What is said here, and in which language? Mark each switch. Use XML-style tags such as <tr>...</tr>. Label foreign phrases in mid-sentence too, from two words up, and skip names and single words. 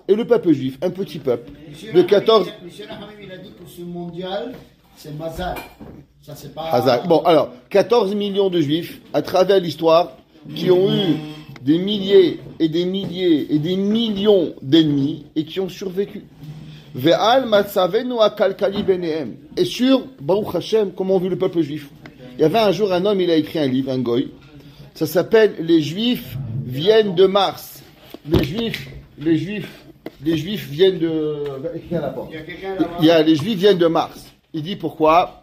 <fr>Et le peuple juif, un petit peuple, de 14... Monsieur Lahamim, il a dit que ce mondial, c'est Mazal. Ça, c'est pas... Hazak. Bon, alors, 14 millions de juifs, à travers l'histoire, qui ont eu des milliers et des milliers et des millions d'ennemis, et qui ont survécu.</fr> <he>ועל מצבנו הכלכלי ביניהם.</he> <fr>Et sur</fr> <he>ברוך השם,</he> <fr>comment on vit le peuple juif. Il y avait un jour un homme, il a écrit un livre, un goy. Ça s'appelle Les Juifs viennent de Mars. Les Juifs viennent de. Les Juifs viennent de Mars. Il dit pourquoi?</fr>